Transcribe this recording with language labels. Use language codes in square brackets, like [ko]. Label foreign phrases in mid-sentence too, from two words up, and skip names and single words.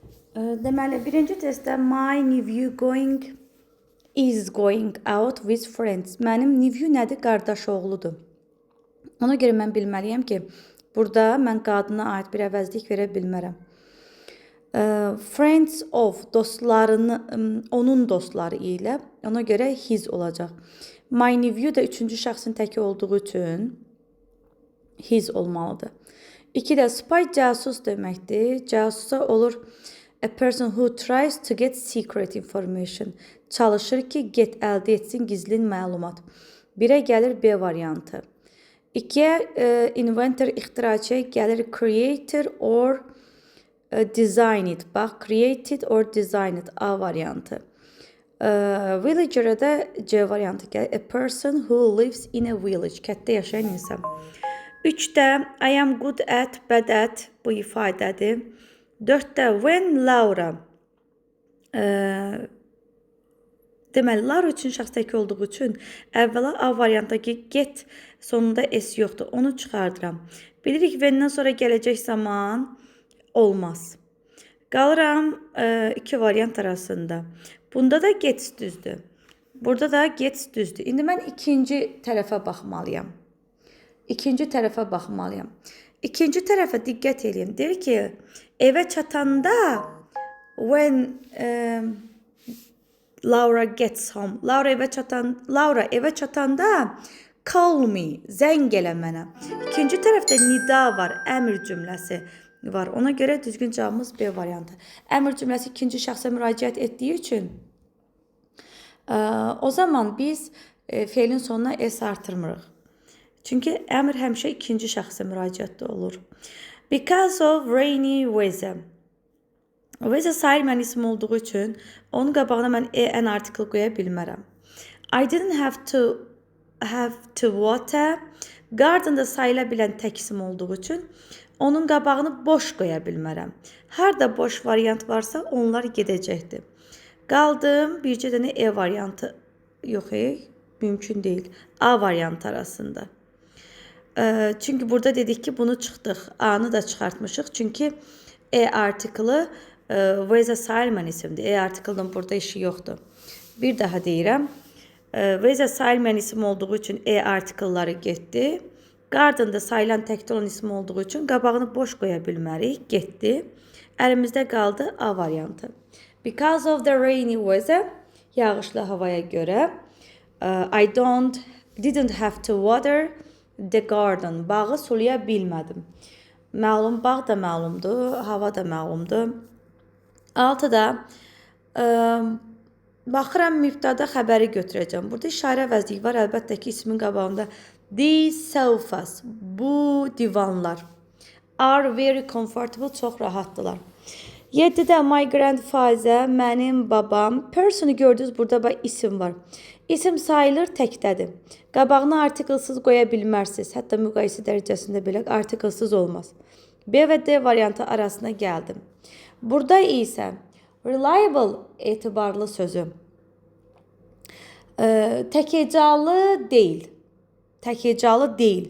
[az] Deməli, birinci testdə [en] my nephew is going out with friends. [az] Mənim nephew nədir? Qardaş oğludur. Ona görə mən bilməliyəm ki, burada mən qadına aid bir əvəzlik verə bilmərəm. [en] Friends of [az] dostlarını, onun dostları ilə, ona görə his olacaq. [en] My nephew [az] də üçüncü şəxsin təki olduğu üçün his olmalıdır. 2-də spy casus deməkdir. Casusa olur [en] a person who tries to get secret information. [az] Çalışır ki, əldə etsin gizli məlumat. 1-ə gəlir B variantı. 2-yə inventor, ixtiraçı gəlir [en] creator or design it. [az] Bax, [en] created or design it [az] A variantı. Villager'a da C variantı gəlir. [en] A person who lives in a village. [az] Kətdə yaşayan insan. 3-də [en] I am good at, bad at [az] bu ifadədir. 4-də when Laura deməli, Laura üçün şəxs təki olduğu üçün əvvəla A variantdakı get sonunda S yoxdur. Onu çıxardıram. Bilirik when-dən sonra gələcək zaman olmaz. Qalıram iki variant arasında. Bunda da gets düzdür. Burada da gets düzdür. İndi mən ikinci tərəfə baxmalıyam. İkinci tərəfə diqqət edin. Deyir ki, evə çatanda [en] when Laura gets home. [az] Laura evə çatanda [en] call me, [az] zəng elə mənə. İkinci tərəfdə nida var, əmr cümləsi var. Ona görə düzgün cavabımız B variantı. Əmr cümləsi ikinci şəxsə müraciət etdiyi üçün o zaman biz feilin sonuna S artırmırıq. Çünki əmr həmişə ikinci şəxsə müraciətdə olur. [en] Because of rainy weather. [az] Weather sair mən isim olduğu üçün onun qabağına mən [en] an article [az] qoya bilmərəm. [en] I didn't have to water. [az] Garden da sayıla bilən tək isim olduğu üçün onun qabağını boş qoya bilmərəm. Harda boş variant varsa onlar gedəcəkdir. Qaldım bircə dənə E variantı. Yox, mümkün deyil. A variantı arasında. Çünki burada dedik ki, bunu çıxdıq. A-nı da çıxartmışıq. Çünki E artiklı weather sayılmayan isimdir. E artiklının burada işi yoxdur. Bir daha deyirəm. Weather sayılmayan isim olduğu üçün E artiklları getdi. Garden da sayılan təkdə olan isim olduğu üçün qabağını boş qoya bilmərik. Getdi. Əlimizdə qaldı A variantı. [en] Because of the rainy weather, [az] yağışlı havaya görə, [en] I didn't have to water the garden. [az] Bağı sulaya bilmədim. Məlum, bağ da məlumdur, hava da məlumdur. 6-da baxıram mübtəda xəbəri götürəcəm. Burada işarə əvəzliyi var. Əlbəttə ki, ismin qabağında [en] these sofas, [az] bu divanlar [en] are very comfortable, [az] çox rahatdılar. [en] 7-də my grandfather, [az] mənim babam. Person'u gördünüz, burada isim var. İsim sayılır, təkdədir. Qabağına artiklsız qoya bilmərsiniz. Hətta müqayisə dərəcəsində belə artiklsız olmaz. B və D variantı arasına gəldim. Burada isə reliable, etibarlı sözü təkəcalı deyil.